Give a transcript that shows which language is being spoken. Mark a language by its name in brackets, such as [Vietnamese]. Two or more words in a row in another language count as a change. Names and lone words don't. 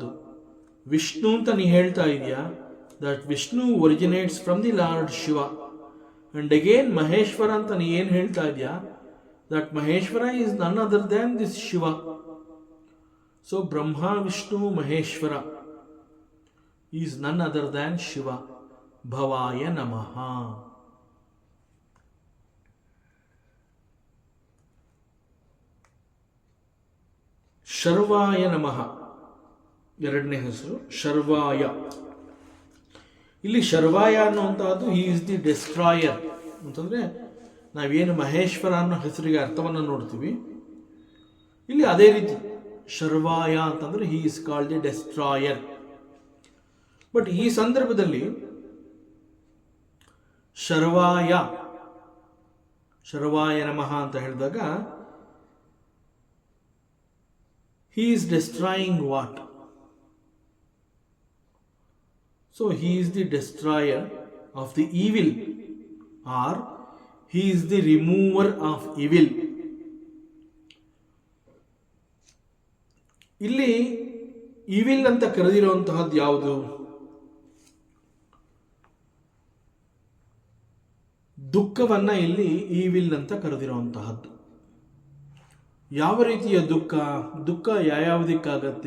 [Kannada] ವಿಷ್ಣು ಅಂತ ನೀ ಹೇಳ್ತಾ ಇದೆಯಾ, [English] that Vishnu originates from the Lord Shiva. and again [Kannada] ಮಹೇಶ್ವರ ಅಂತ ನೀ ಏನು ಹೇಳ್ತಾ ಇದೆಯಾ, [English] that Maheshwara is none other than this Shiva. so Brahma Vishnu Maheshwara is none other than Shiva. [Sanskrit] ಭವಾಯ ನಮಃ. ಶರ್ವಾಯ ನಮಃ [Kannada] ಎರಡನೇ ಹೆಸರು [Sanskrit] ಶರ್ವಾಯ. [Kannada] ಇಲ್ಲಿ ಶರ್ವಾಯ ಅನ್ನುವಂತಹದ್ದು [English] he is the destroyer [Kannada] ಅಂತಂದ್ರೆ ನಾವೇನು ಮಹೇಶ್ವರ ಅನ್ನೋ ಹೆಸರಿಗೆ ಅರ್ಥವನ್ನು ನೋಡ್ತೀವಿ, ಇಲ್ಲಿ ಅದೇ ರೀತಿ ಶರ್ವಾಯ ಅಂತಂದ್ರೆ [English] he is called the destroyer. [Kannada] ಬಟ್ ಈ ಸಂದರ್ಭದಲ್ಲಿ ಶರ್ವಾಯ ನಮಃ ಅಂತ ಹೇಳಿದಾಗ [English] he is destroying what? So he is the destroyer of the evil, or he is the remover of evil. [Kannada] ಇಲ್ಲಿ evil ಅಂತ ಕರೆದಿರುವಂತಹದ್ದು ಯಾವುದು? ದುಃಖವನ್ನ ಇಲ್ಲಿ evil ಅಂತ ಕರೆದಿರುವಂತಹದ್ದು. ಯಾವ ರೀತಿಯ ದುಃಖ ಯಾವ್ಯಾವುದಕ್ಕಾಗತ್ತೆ?